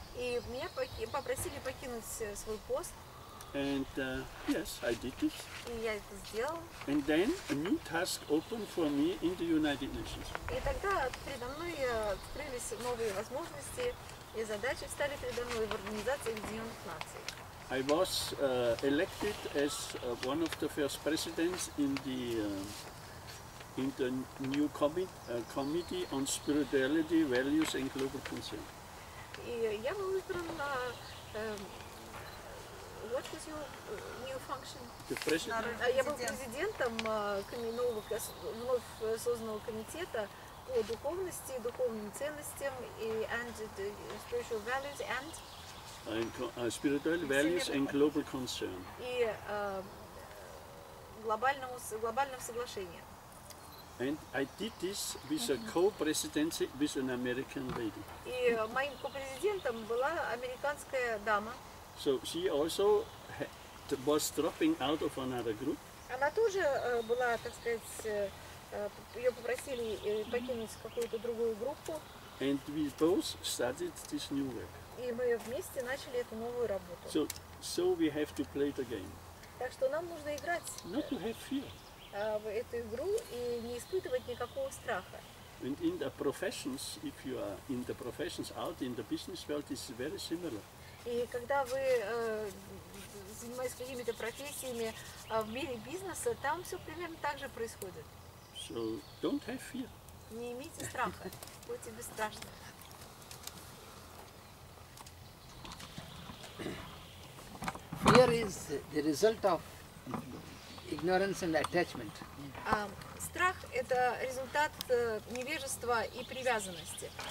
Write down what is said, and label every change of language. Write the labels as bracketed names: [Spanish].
[Russian] И меня попросили покинуть свой пост, [English] And yes, I did this. [Russian] и я это сделала. [English] And then a new task opened for me in the United Nations. [Russian] И тогда передо мной открылись новые возможности, и задачи стали передо мной в Организации Объединенных Наций. [English] I was elected as one of the first presidents in the new committee on spirituality, values and global concern. [Russian] И я был избран на... [English] What was your new function? The president. [Russian] Я был президентом нового вновь созданного комитета по духовности, духовным ценностям и [English] spiritual values and Spiritual values and global concern. [Russian] и глобального соглашения. [English] And I did this with a co-presidency with an American lady. [Russian] И моим ко-президентом была американская дама. [English] So she also was dropping out of another group. [Russian] Она тоже была, так сказать, ее попросили покинуть какую-то другую группу. [English] And we both started this new work. [Russian] И мы вместе начали эту новую работу. [English] So we have to play the game. [Russian] Так что нам нужно играть [English] Not to have fear. [Russian] в эту игру и не испытывать никакого страха. [English] And in the professions, if you are in the professions out in the business world, it's very similar. [Russian] И когда вы занимаетесь какими-то профессиями в мире бизнеса, там все примерно так же происходит. [English] So don't have fear. [Russian] Не имейте страха, будьте бесстрашны. [English] Fear is the result of ignorance and attachment. [Russian] Страх – это результат невежества и привязанности.